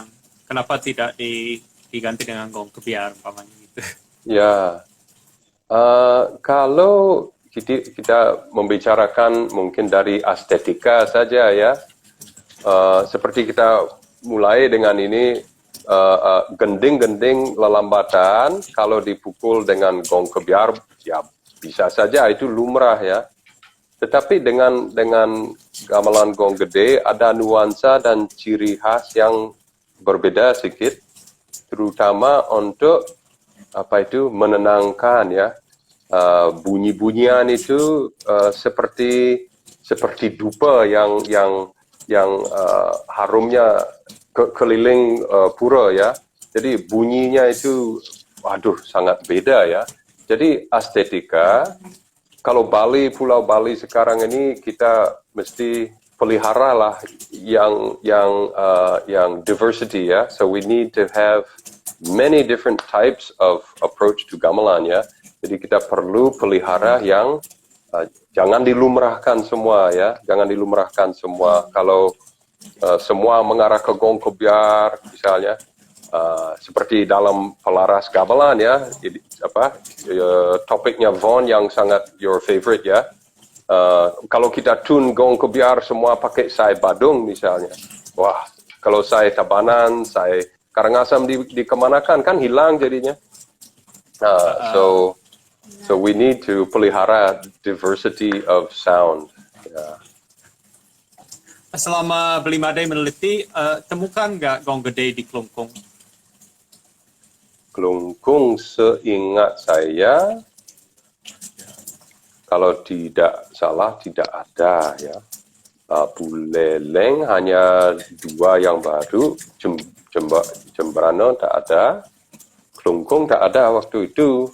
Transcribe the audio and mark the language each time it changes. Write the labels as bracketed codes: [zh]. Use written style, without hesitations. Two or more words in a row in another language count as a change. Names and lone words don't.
[id] Kenapa tidak diganti dengan Gong Kebiar umpamanya gitu? Ya, kalau kita membicarakan mungkin dari estetika saja ya, seperti kita mulai dengan ini gending-gending lelambatan kalau dipukul dengan gong kebiar ya bisa saja itu lumrah ya. Tetapi dengan gamelan gong gede ada nuansa dan ciri khas yang berbeda sedikit, terutama untuk menenangkan ya. Bunyi-bunyian itu seperti dupa yang harumnya keliling pura ya. Jadi bunyinya itu sangat beda ya. Jadi estetika kalau Pulau Bali sekarang ini kita mesti pelihara lah yang diversity ya. [en] So we need to have many different types of approach to gamelan ya. [id] Jadi kita perlu pelihara yang jangan dilumrahkan semua ya, jangan dilumrahkan semua. Kalau semua mengarah ke gong kebiar misalnya, seperti dalam pelaras gamelan ya, topiknya Von yang sangat [en] your favorite [id] ya. Kalau kita tune gong kebiar semua pakai sai badung misalnya, wah kalau sai Tabanan, sai Karangasem dikemanakan kan hilang jadinya. [en] So we need to pelihara diversity of sound. Yeah. [id] Selama Belimade meneliti, temukan nggak gong gede di Kelungkung? Kelungkung seingat saya, kalau tidak salah tidak ada ya. Buleleng hanya 2 yang baru, Jembrana tak ada, Kelungkung tak ada waktu itu.